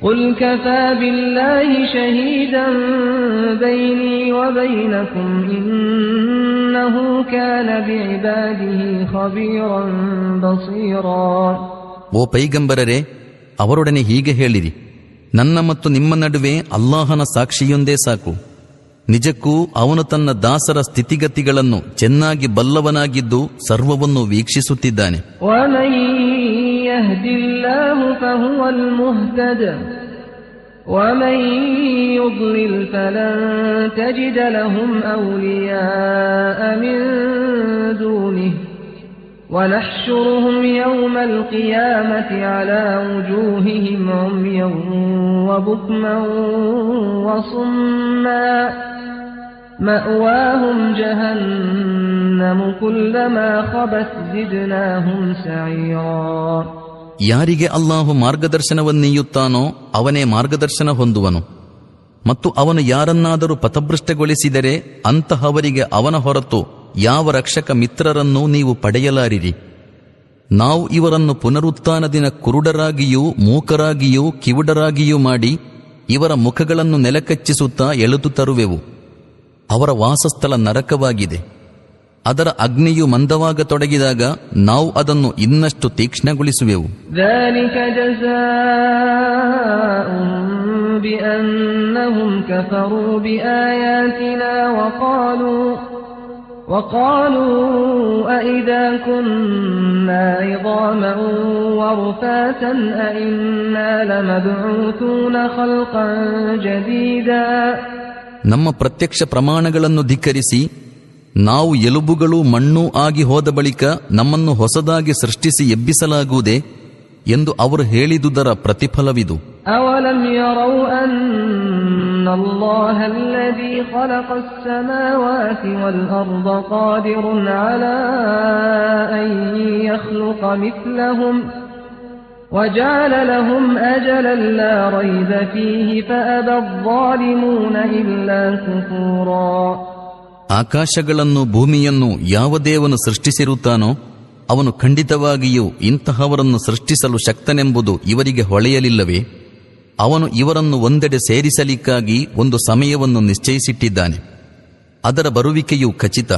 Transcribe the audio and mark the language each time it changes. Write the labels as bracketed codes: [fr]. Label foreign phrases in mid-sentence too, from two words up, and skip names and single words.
[kn] ಓ ಪೈಗಂಬರರೇ, ಅವರೊಡನೆ ಹೀಗೆ ಹೇಳಿರಿ, ನನ್ನ ಮತ್ತು ನಿಮ್ಮ ನಡುವೆ ಅಲ್ಲಾಹನ ಸಾಕ್ಷಿಯೊಂದೇ ಸಾಕು. ನಿಜಕ್ಕೂ ಅವನು ತನ್ನ ದಾಸರ ಸ್ಥಿತಿಗತಿಗಳನ್ನು ಚೆನ್ನಾಗಿ ಬಲ್ಲವನಾಗಿದ್ದು ಸರ್ವವನ್ನು ವೀಕ್ಷಿಸುತ್ತಿದ್ದಾನೆ. [ar] ومن يهد الله فهو المهتد ومن يضلل فلن تجد لهم أولياء من دونه ونحشرهم يوم القيامة على وجوههم عميا وبكما وصما مأواهم جهنم كلما خبت زدناهم سعيرا. [kn] ಯಾರಿಗೆ ಅಲ್ಲಾಹು ಮಾರ್ಗದರ್ಶನವನ್ನೀಯುತ್ತಾನೋ ಅವನೇ ಮಾರ್ಗದರ್ಶನ ಹೊಂದುವನು, ಮತ್ತು ಅವನು ಯಾರನ್ನಾದರೂ ಪಥಭ್ರಷ್ಟಗೊಳಿಸಿದರೆ ಅಂತಹವರಿಗೆ ಅವನ ಹೊರತು ಯಾವ ರಕ್ಷಕ ಮಿತ್ರರನ್ನೂ ನೀವು ಪಡೆಯಲಾರಿರಿ. ನಾವು ಇವರನ್ನು ಪುನರುತ್ಥಾನ ದಿನ ಕುರುಡರಾಗಿಯೂ ಮೂಕರಾಗಿಯೂ ಕಿವುಡರಾಗಿಯೂ ಮಾಡಿ ಇವರ ಮುಖಗಳನ್ನು ನೆಲಕಚ್ಚಿಸುತ್ತಾ ಎಳೆದು ತರುವೆವು. ಅವರ ವಾಸಸ್ಥಳ ನರಕವಾಗಿದೆ. ಅದರ ಅಗ್ನಿಯು ಮಂದವಾಗತೊಡಗಿದಾಗ ನಾವು ಅದನ್ನು ಇನ್ನಷ್ಟು ತೀಕ್ಷ್ಣಗೊಳಿಸುವೆವು. [ar] ذلك جزاؤهم بأنهم كفروا بآياتنا وقالوا أئذا كنا عظاما ورفاتا أئنا لمبعوثون خلقا جديدا. [kn] ನಮ್ಮ ಪ್ರತ್ಯಕ್ಷ ಪ್ರಮಾಣಗಳನ್ನು ಧಿಕ್ಕರಿಸಿ ನಾವು ಎಲುಬುಗಳು ಮಣ್ಣು ಆಗಿ ಹೋದ ಬಳಿಕ ನಮ್ಮನ್ನು ಹೊಸದಾಗಿ ಸೃಷ್ಟಿಸಿ ಎಬ್ಬಿಸಲಾಗುವುದೇ ಎಂದು ಅವರು ಹೇಳಿದುದರ ಪ್ರತಿಫಲವಿದು. [ar] أولم يروا أن الله الذي خلق السماوات والأرض قادر على أن يخلق مثلهم وجعل لهم أجلا لا ريب فيه فأبى الظالمون إلا كفورا. [kn] ಆಕಾಶಗಳನ್ನು ಭೂಮಿಯನ್ನು ಯಾವ ದೇವನು ಸೃಷ್ಟಿಸಿರುತ್ತಾನೋ ಅವನು ಖಂಡಿತವಾಗಿಯೂ ಇಂತಹವರನ್ನು ಸೃಷ್ಟಿಸಲು ಶಕ್ತನೆಂಬುದು ಇವರಿಗೆ ಹೊಳೆಯಲಿಲ್ಲವೇ? ಅವನು ಇವರನ್ನು ಒಂದೆಡೆ ಸೇರಿಸಲಿಕ್ಕಾಗಿ ಒಂದು ಸಮಯವನ್ನು ನಿಶ್ಚಯಿಸಿಟ್ಟಿದ್ದಾನೆ. ಅದರ ಬರುವಿಕೆಯು ಖಚಿತ.